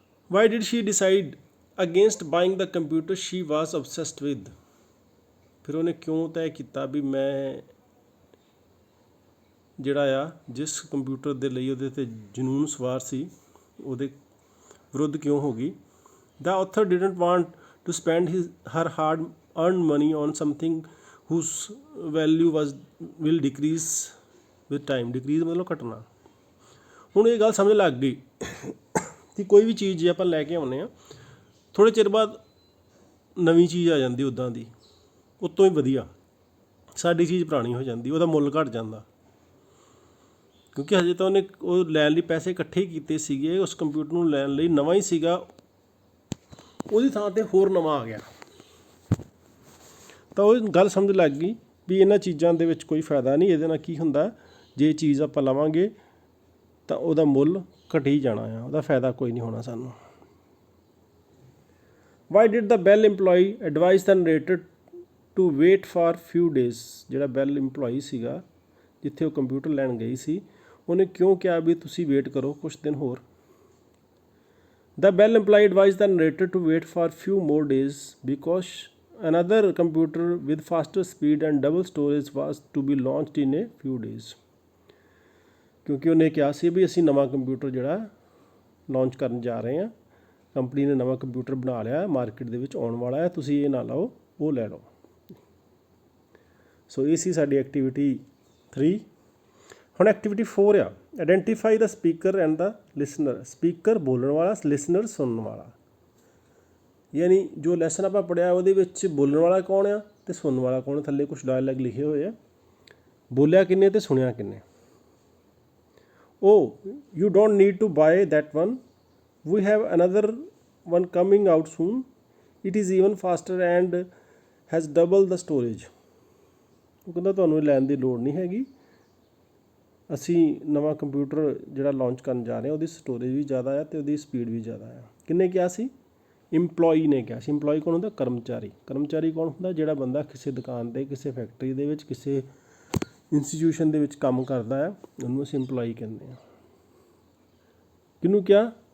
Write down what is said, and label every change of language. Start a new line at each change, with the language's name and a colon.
English: Why did she decide against buying the computer she was obsessed with.
Punjabi: ਫਿਰ ਉਹਨੇ ਕਿਉਂ ਤੈਅ ਕੀਤਾ ਵੀ ਮੈਂ ਜਿਹੜਾ ਆ ਜਿਸ ਕੰਪਿਊਟਰ ਦੇ ਲਈ ਉਹਦੇ 'ਤੇ ਜਨੂੰਨ ਸਵਾਰ ਸੀ, ਉਹਦੇ ਵਿਰੁੱਧ ਕਿਉਂ ਹੋ ਗਈ।
English: The author didn't want to spend her hard earned money on something whose value will decrease with time।
Punjabi: decrease ਮਤਲਬ ਘਟਣਾ। ਹੁਣ ਇਹ ਗੱਲ ਸਮਝ ਲੱਗ ਗਈ ਕਿ ਕੋਈ ਵੀ ਚੀਜ਼ ਜੇ ਆਪਾਂ ਲੈ ਕੇ ਆਉਂਦੇ ਹਾਂ, ਥੋੜ੍ਹੇ ਚਿਰ ਬਾਅਦ ਨਵੀਂ ਚੀਜ਼ ਆ ਜਾਂਦੀ ਉੱਦਾਂ ਦੀ, ਉੱਤੋਂ ਹੀ ਵਧੀਆ, ਸਾਡੀ ਚੀਜ਼ ਪੁਰਾਣੀ ਹੋ ਜਾਂਦੀ, ਉਹਦਾ ਮੁੱਲ ਘੱਟ ਜਾਂਦਾ। ਕਿਉਂਕਿ ਹਜੇ ਤਾਂ ਉਹਨੇ ਉਹ ਲੈਣ ਲਈ ਪੈਸੇ ਇਕੱਠੇ ਕੀਤੇ ਸੀਗੇ, ਉਸ ਕੰਪਿਊਟਰ ਨੂੰ ਲੈਣ ਲਈ ਨਵਾਂ ਹੀ ਸੀਗਾ, ਉਹਦੀ ਥਾਂ 'ਤੇ ਹੋਰ ਨਵਾਂ ਆ ਗਿਆ। ਤਾਂ ਉਹ ਗੱਲ ਸਮਝ ਲੱਗ ਗਈ ਵੀ ਇਹਨਾਂ ਚੀਜ਼ਾਂ ਦੇ ਵਿੱਚ ਕੋਈ ਫਾਇਦਾ ਨਹੀਂ। ਇਹਦੇ ਨਾਲ ਕੀ ਹੁੰਦਾ, ਜੇ ਚੀਜ਼ ਆਪਾਂ ਲਵਾਂਗੇ ਤਾਂ ਉਹਦਾ ਮੁੱਲ ਘਟੀ ਜਾਣਾ ਆ, ਉਹਦਾ ਫਾਇਦਾ ਕੋਈ ਨਹੀਂ ਹੋਣਾ ਸਾਨੂੰ।
English: Why did the Bell employee advise the narrator to wait for few days.
Punjabi: ਜਿਹੜਾ ਬੈਲ ਇੰਪਲੋਈ ਸੀਗਾ, ਜਿੱਥੇ ਉਹ ਕੰਪਿਊਟਰ ਲੈਣ ਗਈ ਸੀ, ਉਹਨੇ ਕਿਉਂ ਕਿਹਾ ਵੀ ਤੁਸੀਂ ਵੇਟ ਕਰੋ ਕੁਛ ਦਿਨ ਹੋਰ।
English: The bell employee advised the narrator to wait for few more days because another computer with faster speed and double storage was to be launched in a few days।
Punjabi: ਕਿਉਂਕਿ ਉਹਨੇ ਕਿਹਾ ਸੀ ਵੀ ਅਸੀਂ ਨਵਾਂ ਕੰਪਿਊਟਰ ਜਿਹੜਾ ਲਾਂਚ ਕਰਨ ਜਾ ਰਹੇ ਹਾਂ, ਕੰਪਨੀ ਨੇ ਨਵਾਂ ਕੰਪਿਊਟਰ ਬਣਾ ਲਿਆ, ਮਾਰਕੀਟ ਦੇ ਵਿੱਚ ਆਉਣ ਵਾਲਾ ਹੈ, ਤੁਸੀਂ ਇਹ ਨਾ ਲਓ, ਉਹ ਲੈ ਲਓ। ਸੋ ਇਹ ਸੀ ਸਾਡੀ ਐਕਟੀਵਿਟੀ 3। ਹੁਣ ਐਕਟੀਵਿਟੀ 4 ਆ,
English: Identify the speaker and the listener.
Punjabi: Speaker ਬੋਲਣ ਵਾਲਾ, ਲਿਸਨਰ ਸੁਣਨ ਵਾਲਾ। ਯਾਨੀ ਜੋ ਲੈਸਨ ਆਪਾਂ ਪੜ੍ਹਿਆ ਉਹਦੇ ਵਿੱਚ ਬੋਲਣ ਵਾਲਾ ਕੌਣ ਆ, ਤੇ ਸੁਣਨ ਵਾਲਾ ਕੌਣ। ਥੱਲੇ ਕੁਛ ਡਾਇਲੌਗ ਲਿਖੇ ਹੋਏ ਆ, ਬੋਲਿਆ ਕਿੰਨੇ ਤੇ ਸੁਣਿਆ ਕਿੰਨੇ।
English: Oh, you don't need to buy that one. We have another one coming out soon. It is even faster and has double the storage.
Punjabi: ਉਹ ਕਹਿੰਦਾ ਤੁਹਾਨੂੰ ਇਹ ਲੈਣ ਦੀ ਲੋੜ ਨਹੀਂ ਹੈਗੀ, ਅਸੀਂ ਨਵਾਂ ਕੰਪਿਊਟਰ ਜਿਹੜਾ ਲਾਂਚ ਕਰਨ ਜਾ ਰਹੇ ਹਾਂ ਉਹਦੀ ਸਟੋਰੇਜ ਵੀ ਜ਼ਿਆਦਾ ਆ ਅਤੇ ਉਹਦੀ ਸਪੀਡ ਵੀ ਜ਼ਿਆਦਾ ਆ। ਕਿਹਨੇ ਕਿਹਾ ਸੀ? ਇੰਪਲੋਈ ਨੇ ਕਿਹਾ ਸੀ। ਇੰਪਲੋਈ ਕੌਣ ਹੁੰਦਾ? ਕਰਮਚਾਰੀ। ਕਰਮਚਾਰੀ ਕੌਣ ਹੁੰਦਾ? ਜਿਹੜਾ ਬੰਦਾ ਕਿਸੇ ਦੁਕਾਨ 'ਤੇ, ਕਿਸੇ ਫੈਕਟਰੀ ਦੇ ਵਿੱਚ, ਕਿਸੇ ਇੰਸਟੀਟਿਊਸ਼ਨ ਦੇ ਵਿੱਚ ਕੰਮ ਕਰਦਾ ਆ, ਉਹਨੂੰ ਅਸੀਂ ਇੰਪਲੋਈ ਕਹਿੰਦੇ ਹਾਂ। ਕਿਹਨੂੰ ਕਿਹਾ?